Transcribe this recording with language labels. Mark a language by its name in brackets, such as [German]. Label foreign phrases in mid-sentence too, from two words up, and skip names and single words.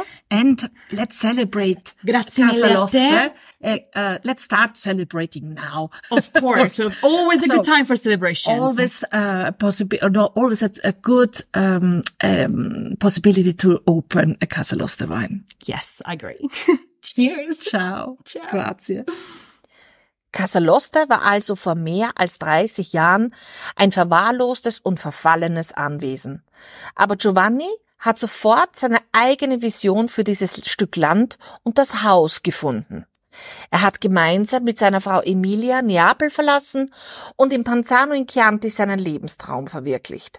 [English] And let's celebrate Casaloste. Let's start celebrating now. Of course. So always a good time for celebrations. Always always a good possibility to open a Casaloste wine. Yes, I agree. Cheers. Ciao. Ciao. Grazie. [German] Casaloste war also vor mehr als 30 Jahren ein verwahrlostes und verfallenes Anwesen. Aber Giovanni hat sofort seine eigene Vision für dieses Stück Land und das Haus gefunden. Er hat gemeinsam mit seiner Frau Emilia Neapel verlassen und in Panzano in Chianti seinen Lebenstraum verwirklicht.